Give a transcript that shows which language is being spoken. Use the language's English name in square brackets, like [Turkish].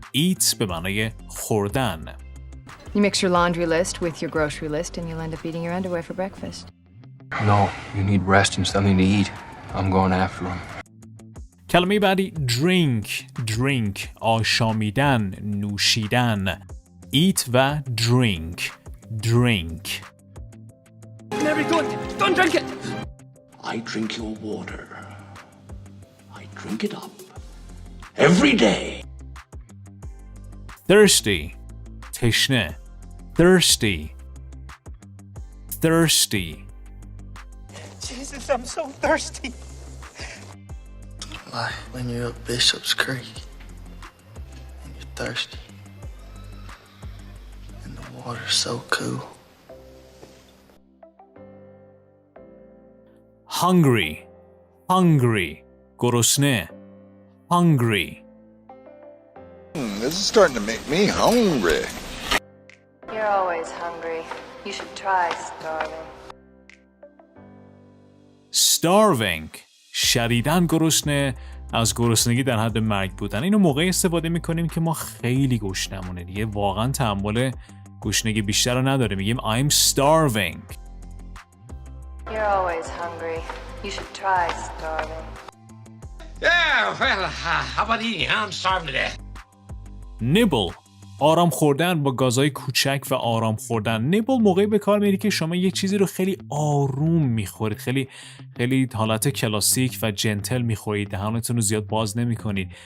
[Persian] eat به معنای خوردن. [English] You mix your laundry list with your grocery list and you'll end up eating your underwear for breakfast. No, you need rest and something to eat. I'm going after them. [Persian] کلمه بعدی drink آشامیدن، نوشیدن. [English] eat و drink. Mary, don't drink it! I drink your water. I drink it up. Every day. [Persian] thirsty تشنه. [English] thirsty Jesus, I'm so thirsty. Like when you're at Bishop's Creek and you're thirsty and the water's so cool. [Persian] hungry گرسنه. [English] hungry. This is starting to make me hungry. You're always hungry. You should try [Persian] starving شدیداً گرسنه، از گرسنگی در حد مرگ بودن. اینو موقعی استفاده میکنیم که ما خیلی گشنمونه دیگه، واقعا تحمل گشنگی بیشتر رو نداره. میگیم [English] I'm starving. You're always hungry. You should try starving. Yeah, well, how about eating? I'm starving to death. [Persian] nibble آرام خوردن با گازهای کوچک و آرام خوردن. nibble موقعی به کار میری که شما یک چیزی رو خیلی آروم میخورید، خیلی حالت کلاسیک و جنتل میخورید، دهانتون رو زیاد باز نمیکنید.